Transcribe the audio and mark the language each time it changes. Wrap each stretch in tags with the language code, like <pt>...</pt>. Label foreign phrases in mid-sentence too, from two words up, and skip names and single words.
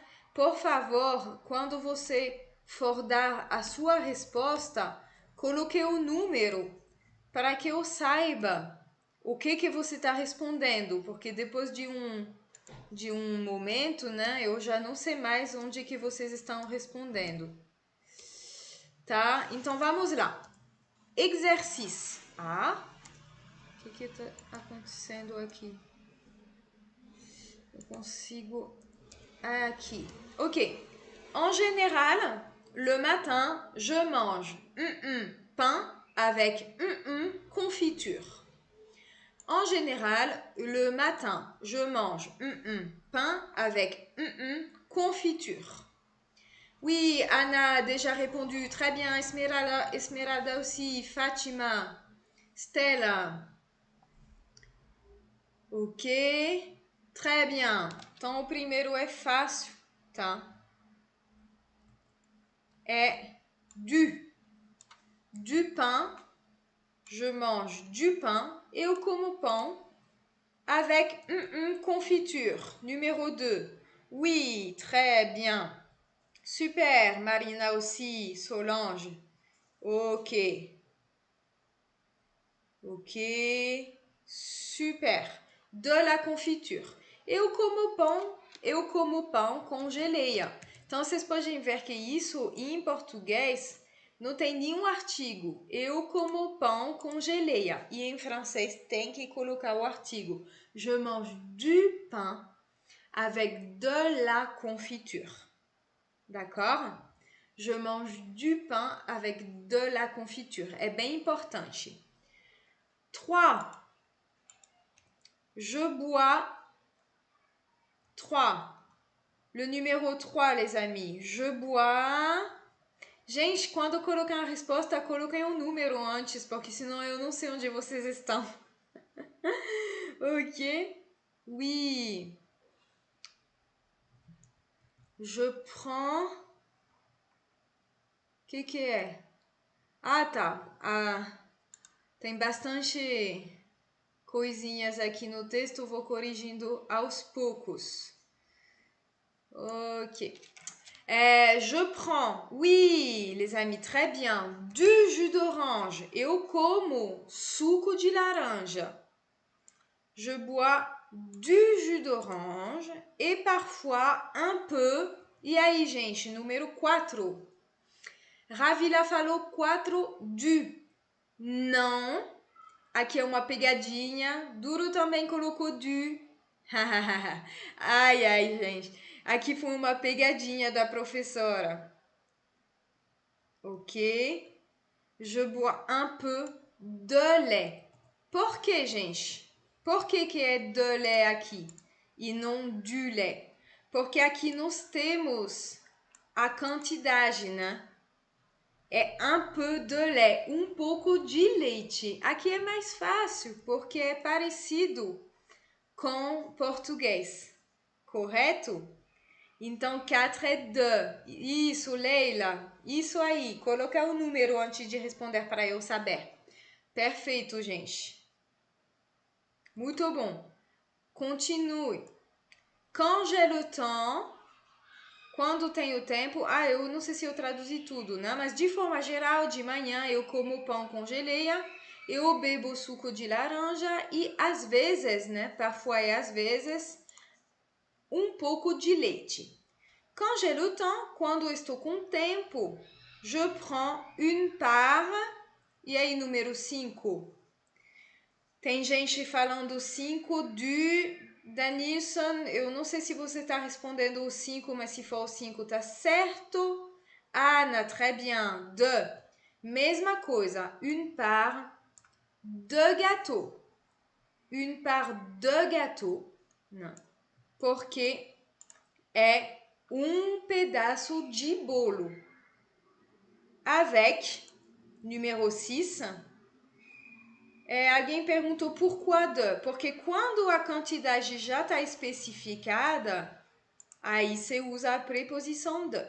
<pt>Por favor, quando você for dar a sua resposta, coloque o número para que eu saiba o que você está respondendo, porque depois de um momento, né, eu já não sei mais onde que vocês estão respondendo. Tá? Então, vamos lá. Exercício. O que está acontecendo aqui? Eu consigo... Aqui. Ok.</pt> <fr>En général, le matin, je mange pain avec confiture. En général, le matin, je mange pain avec confiture. Oui, Anna a déjà répondu. Très bien, Esmeralda aussi, Fatima, Stella. Ok, très bien.</fr> <pt>Então, o primeiro é fácil, tá?</pt> <fr>É du pain. Je mange du pain.</fr> <pt>Eu como pão</pt> <fr>avec confiture. Numéro 2. Oui, très bien. Super, Marina aussi, Solange. Ok. Ok, super. De la confiture.</fr> <pt>Eu como pão com geleia. Então, vocês podem ver que isso, em português, não tem nenhum artigo. Eu como pão com geleia. E em francês, tem que colocar o artigo.</pt> <fr>Je mange du pain avec de la confiture. D'accord? Je mange du pain avec de la confiture.</fr> <pt>É bem importante. 3.</pt> <fr>Je bois 3. Le numéro 3, les amis. Je bois...</fr> <pt>Gente, quando colocar a resposta, coloquem um número antes, porque senão eu não sei onde vocês estão.</pt> <fr>Ok? Oui. Je prends...</fr> <pt>O que é? Tá. Tem bastante coisinhas aqui no texto, vou corrigindo aos poucos. Ok.</pt> <fr>Je prends, oui, les amis, très bien, du jus d'orange.</fr> <pt>Eu como suco de laranja.</pt> <fr>Je bois du jus d'orange et parfois un peu.</fr> <pt>E aí, gente, número 4. Ravila falou 4 du. Não. Aqui é uma pegadinha. Duro também colocou du. Ai, ai, gente. Aqui foi uma pegadinha da professora.</pt> <fr>Ok? Je bois un peu de lait.</fr> <pt>Por que, gente? Por que é</pt> <fr>de lait</fr> <pt>aqui e não</pt> <fr>du lait?</fr> <pt>Porque aqui nós temos a quantidade, né?</pt> <fr>É un peu de lait,</fr> <pt>um pouco de leite. Aqui é mais fácil, porque é parecido com português, correto? Então, 4 é de. Isso, Leila. Isso aí. Coloca o número antes de responder para eu saber. Perfeito, gente. Muito bom.</pt> <fr>Continue. Quand j'ai le temps,</fr> <pt>quando tenho tempo. Ah, eu não sei se eu traduzi tudo, né? Mas de forma geral, de manhã eu como pão com geleia, eu bebo suco de laranja e às vezes, né? Parfois e às vezes, um pouco de leite.</pt> <fr>Quand j'ai le temps,</fr> <pt>quando eu estou com tempo,</pt> <fr>je prends une part.</fr> <pt>E aí, número 5. Tem gente falando 5 do Danilson. Eu não sei se você está respondendo o 5, mas se for o 5, tá certo. Ana,</pt> <fr>très bien. De.</fr> <pt>Mesma coisa.</pt> <fr>Une part de gâteau. Une part de gâteau.</fr> <pt>Não. Porque é um pedaço de bolo. Avec, número 6, alguém perguntou</pt> <fr>pourquoi de,</fr> <pt>porque quando a quantidade já está especificada, aí você usa a preposição de.</pt>